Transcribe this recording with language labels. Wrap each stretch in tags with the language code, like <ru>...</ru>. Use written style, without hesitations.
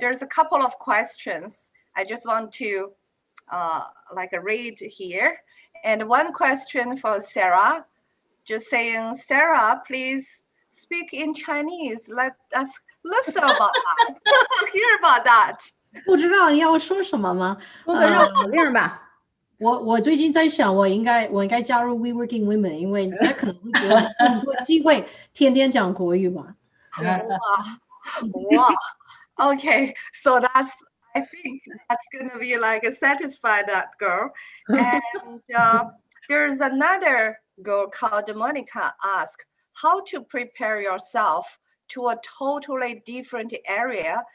<en>There's a couple of questions I just want to read here. And one question for Sarah, just saying, Sarah, please speak in Chinese. Let us listen about that, hear about that.</en> <zh>不知道你要我说什么吗？说个绕口令吧。我最近在想，我应该加入 WeWorkingWomen， 因为他可能会给我更多机会，天天讲国语吧。</zh> <en>Wow. Okay, so I think that's gonna be like satisfy that girl. And there's another girl called Monica asked how to prepare yourself to a totally different area.</en>